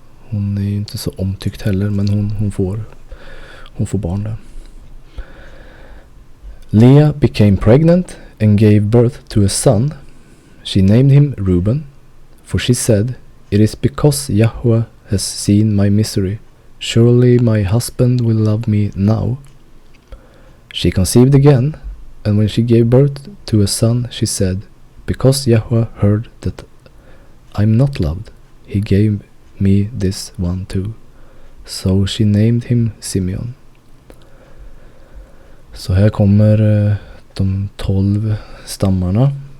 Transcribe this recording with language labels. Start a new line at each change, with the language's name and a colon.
Swedish: Hon är ju inte så omtyckt heller, men hon får barn där.
English: Leah became pregnant and gave birth to a son. She named him Reuben, for she said, "It is because Yahweh has seen my misery. Surely my husband will love me now." She conceived again, and when she gave birth to a son, she said, "Because Yahweh heard that I'm not loved, he gave me this one too." So she named him Simeon.
Swedish: Så här kommer de 12 stammarna.